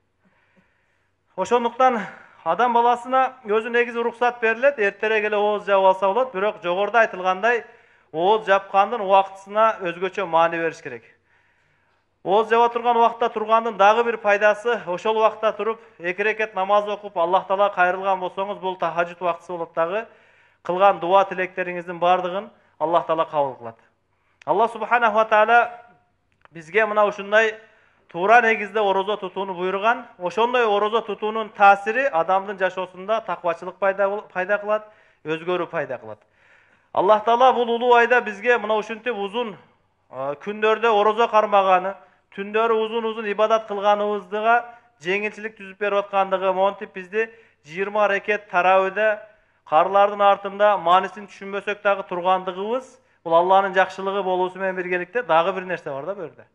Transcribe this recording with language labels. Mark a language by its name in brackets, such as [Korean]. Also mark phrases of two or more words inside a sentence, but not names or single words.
[Kyrgyz] Ошондуктан адам баласына өзү негизи уруксат берилет, эртерээк эле ооз жаап алса болот, бирок жогоруда айтылгандай ооз жапкандын убактысына өзгөчө маани бериш керек. Ооз жаба турган убакта тургандын дагы бир пайдасы, ошол убакта туруп 2 рекет намаз окуп Аллах Таала кайрылган болсоңуз, бул тахажжуд убактысы болот дагы. Кылган дуа тилектериңиздин бардыгын Аллах Таала кабыл кылат. [Arabic] الله سبحانه وتعالى [Kyrgyz] бизге мына ушундай туура негизде орозо тутууну буйруган. Ошондой орозо тутуунун таасири адамдын жашоосунда таквачылык пайда кылат, өзгөрүү пайда кылат. Аллах Таала бул улуу айда бизге мына ушинтип узун күндөрдө орозо кармаганы, түндөрү узун ибадат кылганыбызга жеңилчилик түзүп берип аткандыгы, монтип бизди 20 рекет таравиде карлардын артында маанисин түшүнбөсөк дагы тургандыгыбыз, бул Аллахнын жакшылыгы болуусу менен биргеликте дагы бир нерсе бар да бу жерде.